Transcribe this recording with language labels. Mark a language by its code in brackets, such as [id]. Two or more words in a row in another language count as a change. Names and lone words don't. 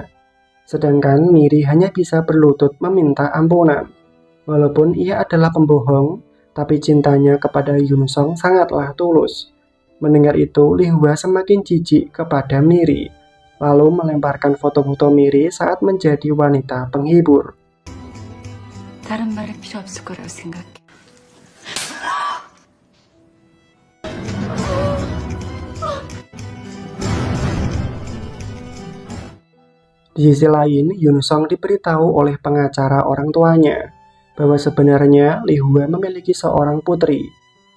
[id] Sedangkan Miri hanya bisa berlutut meminta ampunan. Walaupun ia adalah pembohong, tapi cintanya kepada Yoon Sung sangatlah tulus. Mendengar itu, Lee Hwa semakin jijik kepada Miri, lalu melemparkan foto-foto Miri saat menjadi wanita penghibur. [ko] 다른 말이 필요 없을 거라고 생각해. [id] Di sisi lain, Yoon Sung diberitahu oleh pengacara orang tuanya bahwa sebenarnya Lee Hwa memiliki seorang putri.